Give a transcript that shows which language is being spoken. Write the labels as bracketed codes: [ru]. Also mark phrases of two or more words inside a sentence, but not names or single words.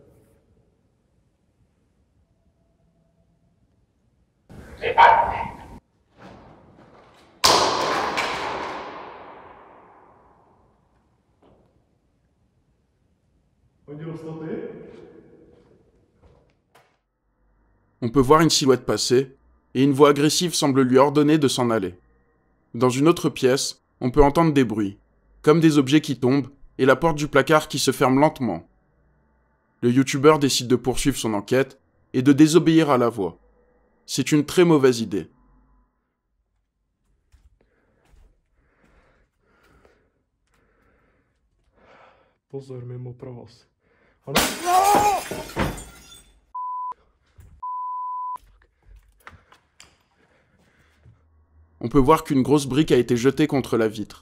[cs] Hodil jsi to ty? [fr] On peut voir une silhouette passer, et une voix agressive semble lui ordonner de s'en aller. Dans une autre pièce, on peut entendre des bruits, comme des objets qui tombent, et la porte du placard qui se ferme lentement. Le youtubeur décide de poursuivre son enquête et de désobéir à la voix. C'est une très mauvaise idée. [cs] Pozor, mimo provoz. [fr] On peut voir qu'une grosse brique a été jetée contre la vitre.